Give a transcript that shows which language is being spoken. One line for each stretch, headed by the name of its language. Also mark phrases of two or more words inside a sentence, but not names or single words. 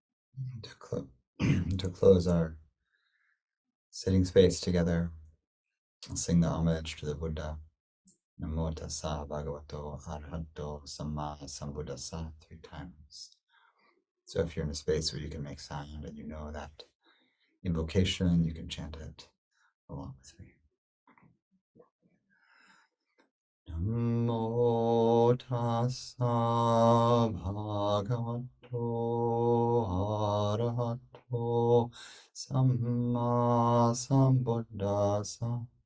English: To close our sitting space together, I'll sing the homage to the Buddha.
Pali: Namo tassa bhagavato arahato sammāsambuddhasa 3 times.
English: So if you're in a space where you can make sound and you know that invocation, you can chant it along with me.
Pali: Namo tassa bhagavato arahato sammāsambuddhasa.